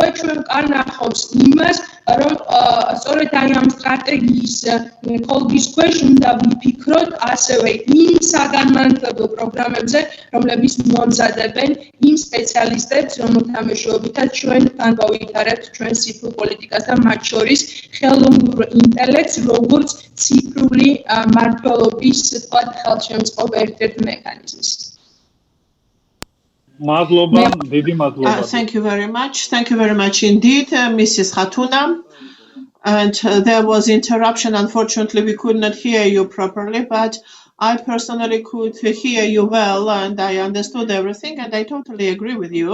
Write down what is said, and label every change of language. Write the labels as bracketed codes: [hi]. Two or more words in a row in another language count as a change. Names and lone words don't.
[ka] ჩვენ კარნახობს იმას, რომ სწორედ აი ამ სტრატეგიის კოლგის ქვეშ უნდა ვიფიქროთ ასევე იმ საგანმანათლებლო პროგრამებზე, რომლებიც მომზადებენ იმ სპეციალისტებს, რომელთა მეშვეობითაც ჩვენ განვავითარებთ ჩვენს ციფრულ პოლიტიკას და მათ შორის ხელოვნურ ინტელექტს, როგორც ციფრული მმართველობის, თქვათ, ხელშემწყობ ერთ-ერთ მექანიზმს. [en] Thank you very much. Thank you very much indeed, Mrs. Khatuna. And there was interruption. Unfortunately, we could not hear you properly, but I personally could hear you well, and I understood everything, and I totally agree with you.